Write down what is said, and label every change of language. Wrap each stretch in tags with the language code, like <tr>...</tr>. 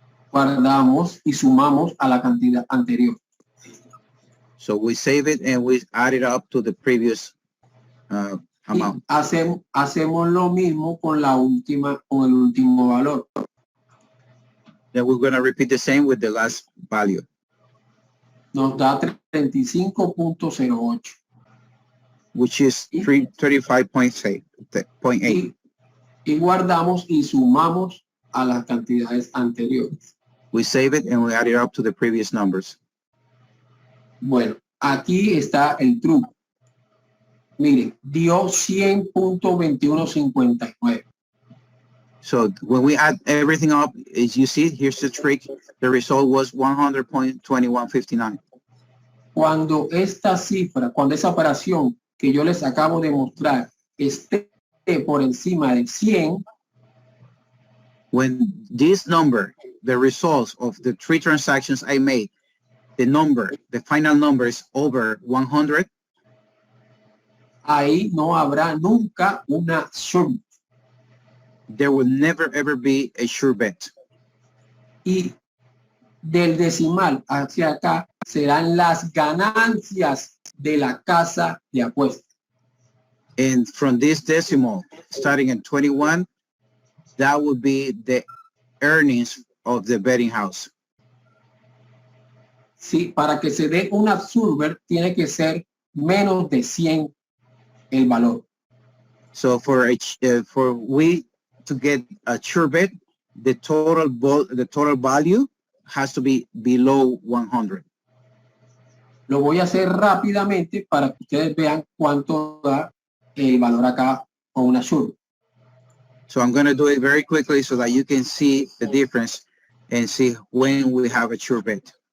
<es>Guardamos y sumamos a la cantidad anterior.</es> <en>So we save it and we add it up to the previous amount.</en> <es>Hacemos lo mismo con el último valor.</es> <en>Then we're going to repeat the same with the last value.</en> <es>Nos da 35.08.</es> <en>Which is 35.8.</en> <es>Y guardamos y sumamos a las cantidades anteriores.</es> <en>We save it and we add it up to the previous numbers.</en> <es>Bueno, aquí está el truco. Miren, dio 100.2159.</es> <en>So when we add everything up, as you see, here's the trick. The result was 100.2159.</en> <es>Cuando esa operación que yo les acabo de mostrar esté por encima de 100,</es> <en>when this number, the results of the 3 transactions I made, the final number is over 100,</en> <es>ahí no habrá nunca una sum.</es> <en>there will never ever be a sure bet.</en> <es>Y del decimal hacia acá serán las ganancias de la casa de apuestas.</es> <en>And from this decimal, starting at 21, that would be the earnings of the betting house.</en> <es>Sí, para que se dé una surber tiene que ser menos de 100 el valor.</es> <en>So for we to get a sure bet, the total value has to be below 100.</en> <es>Lo voy a hacer rápidamente para que ustedes vean cuánto da el valor acá con una surber.</es> <en>So I'm going to do it very quickly so that you can see the difference and see when we have a sure bet.</en>